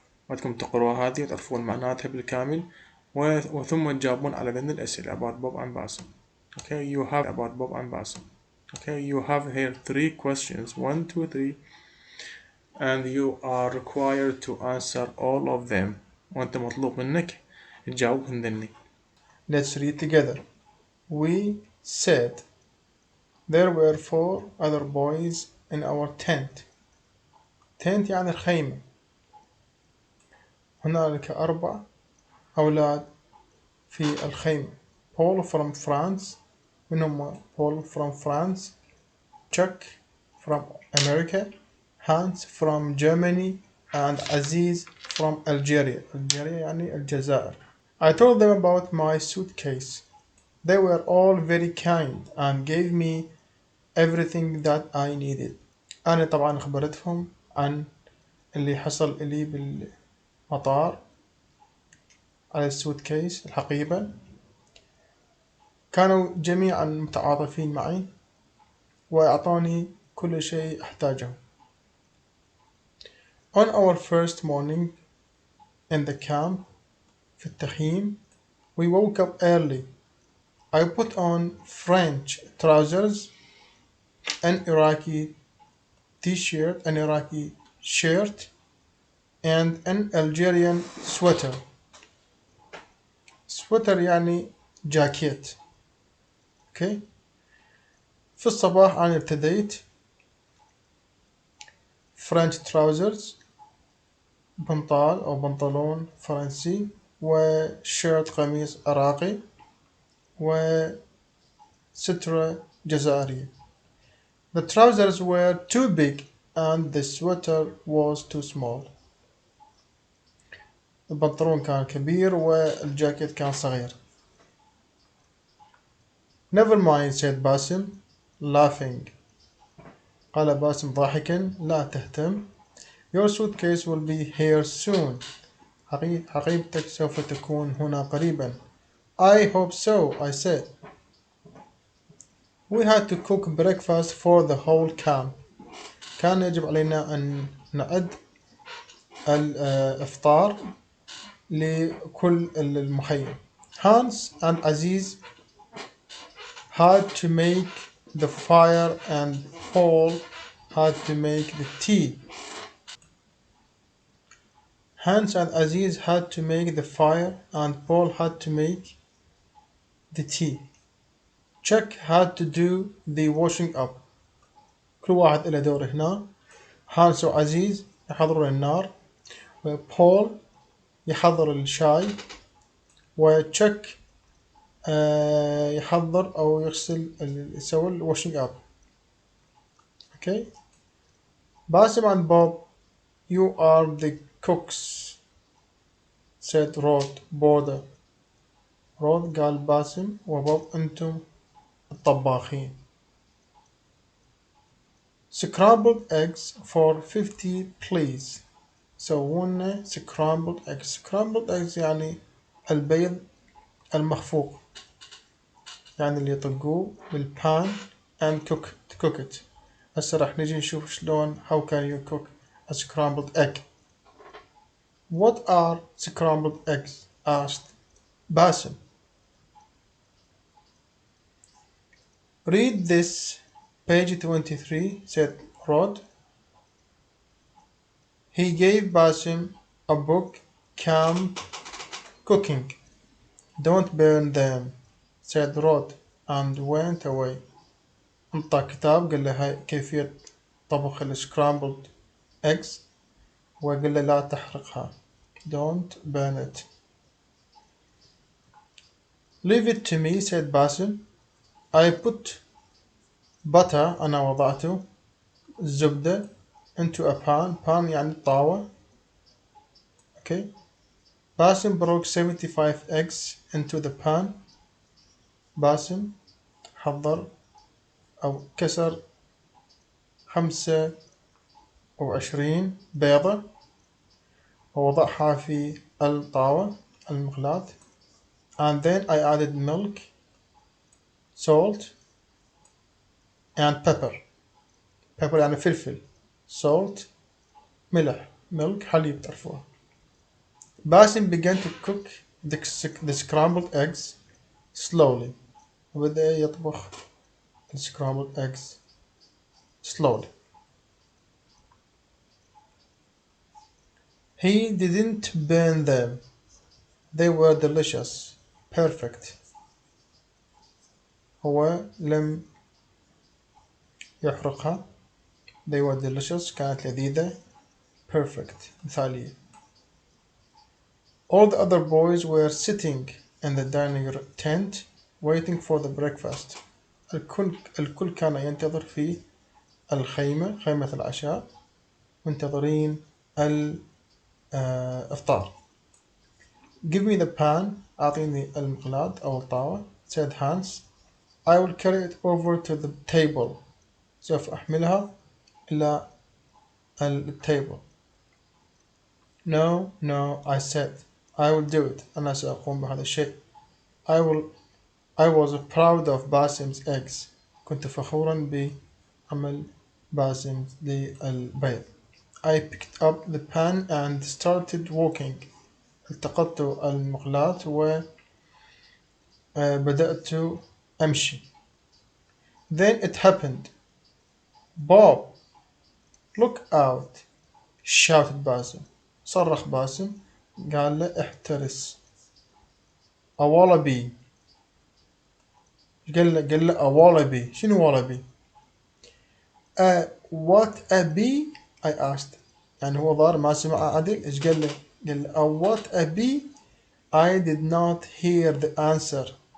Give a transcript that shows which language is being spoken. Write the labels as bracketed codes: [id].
[ar] بدكم تقروها هذه وتعرفون معناتها بالكامل وثم تجاوبون على ذني الأسئلة [en] about Bob and Basim. Okay, you have about Bob and Basim. Okay, you have here 3 questions, 1, 2, 3, and you are required to answer all of them. [ar] وأنت مطلوب منك تجاوبهم ذني. [en] Let's read together. We said there were 4 other boys in our tent. [ar] tent يعني الخيمة. هنالك 4 أولاد في الخيمة. [en] Paul from France. [ar] من هم [en] Paul from France? Chuck from America. Hans from Germany. and Aziz from Algeria. [ar] Algeria يعني الجزائر. [en] I told them about my suitcase. They were all very kind and gave me everything that I needed. [ar] أنا طبعا خبرتهم عن اللي حصل إلي بالمطار على السوتكيس الحقيبة. كانوا جميعا متعاطفين معي وأعطوني كل شيء أحتاجه. [en] On our first morning in the camp [ar] في التخييم, [en] we woke up early. I put on French trousers, an Iraqi t-shirt, an Iraqi shirt, and an Algerian sweater. [ar] sweater يعني جاكيت. [en] Okay. [ar] في الصباح أنا ابتديت [en] French trousers, [ar] بنطال أو بنطلون فرنسي وشيرت قميص عراقي وسترة جزائرية. [en] The trousers were too big and the sweater was too small. [ar] البنطلون كان كبير والجاكيت كان صغير. [en] Never mind, said Basim, laughing. [ar] قال باسم ضاحكا لا تهتم. [en] Your suitcase will be here soon. [ar] حقيبتك سوف تكون هنا قريبا. [en] I hope so, I said. We had to cook breakfast for the whole camp. [ar] كان يجب علينا أن نعد الإفطار لكل المخيم. [en] Hans and Aziz had to make the fire and Paul had to make the tea. Hans and Aziz had to make the fire and Paul had to make the tea. Chuck had to do the washing up. [ar] كل واحد له دور هنا. هانس وعزيز يحضرون النار وبول يحضر الشاي وتشك يحضر أو يغسل يسوي الواشنج أب. [en] Okay. Basim and Bob, you are the cooks, said Rod Border. [ar] رود قال باسم وبوب أنتم الطباخين. [en] Scrambled eggs for 50 please. [ar] سوونا scrambled eggs. Scrambled eggs يعني البيض المخفوق, يعني اللي يطقوه بالبان [en] and cook it. [ar] هسه راح نجي نشوف شلون [en] how can you cook a scrambled egg. What are scrambled eggs? asked Basim. Read this, page 23, said Rod. He gave Basim a book, Camp Cooking. Don't burn them, said Rod, and went away. [ar] انطى كتاب قال له هاي كيفية طبخ السكرامبلد eggs وقال له لا تحرقها. [en] Don't burn it. Leave it to me, said Basim. I put butter, [ar] أنا وضعته الزبدة [en] into a pan [ar] يعني طاوة. [en] Okay. Basim broke 75 eggs into the pan. [ar] Basim حضر أو كسر 25 بيضة ووضعها في الطاوة المقلاة. [en] And then I added milk, salt, and pepper. [ar] Pepper يعني فلفل. Salt ملح. Milk حليب تعرفوها. [en] Basim began to cook the scrambled eggs slowly. [ar] وبدأ يطبخ [en] the scrambled eggs slowly. He didn't burn them. They were delicious. Perfect. [ar] هو لم يحرقها. [en] They were delicious. [ar] كانت لذيذة. Perfect. مثالية. [en] All the other boys were sitting in the dining tent waiting for the breakfast. [ar] الكل كان ينتظر في الخيمة, خيمة العشاء, منتظرين الإفطار. [en] Give me the pan. [ar] أعطيني المقلاة أو الطاوة. [en] said Hans. I will carry it over to the table. [ar] سوف أحملها إلى التيبل. [en] No, no, I said. I will do it. [ar] أنا سأقوم بهذا الشيء. [en] I will. I was proud of Basim's eggs. [ar] كنت فخورا بعمل باسم للبيض. [en] I picked up the pan and started walking. [ar] التقطت المقلاة وبدأت أمشي. [en] Then it happened. Bob, look out, shouted Basim. [ar] صرخ باسم قال له احترس. [en] A wallaby. [ar] قال له a wallaby. شنو wallaby؟ [en] What a bee? I asked. [ar] يعني هو ظاهر ما سمع عدل. إيش قال له؟ قال له [en] what a bee? I did not hear the answer.